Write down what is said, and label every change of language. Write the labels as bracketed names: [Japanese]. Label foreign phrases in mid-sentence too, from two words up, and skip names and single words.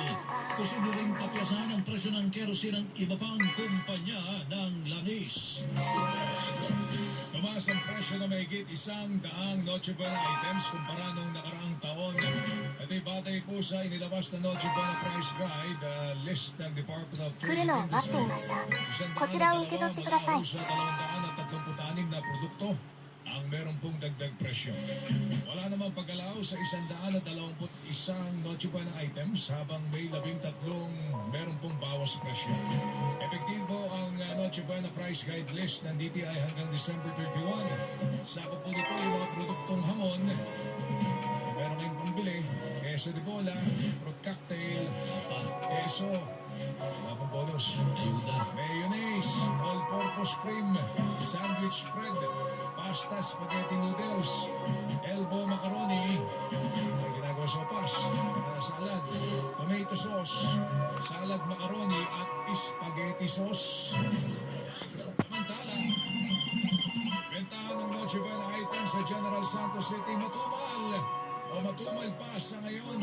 [Filipino] Posible ring kaplasan ang presyo ng kerosene ng iba pang kumpanya ng langis. Tumaas ang presyo na mahigit 100 Noche Buena items kumpara nung nakaraang taon. Ito'y batay po sa inilabas na Noche Buena Price Guide, list ng Department of Trade and Industry. [Japanese] こちらを受け取ってください。 [Filipino] Sa 236 na produkto ang meron pong dagdag presyo. Wala namang pag-alaw sa 121 Noche Buena items habang may 13 meron pong bawas presyo. Epektibo ang Noche Buena Price Guide list ng DTI hanggang December 31. Sako po dito yung mga produktong hamon. Meron kayong pambili, [Spanish] queso de bola, [English] fruit cocktail, [Filipino] queso, wala pong bonus, ayuda, mayonnaise, [English] all-purpose cream, sandwich spread, pasta, spaghetti noodles, elbow macaroni, [Filipino] may ginagawa sopas, salad, [English] tomato sauce, salad macaroni [Filipino] at [English] spaghetti sauce. [Filipino] Samantalang, bentahan ng Noche Buena items sa General Santos City matumal o matumal pa sa ngayon.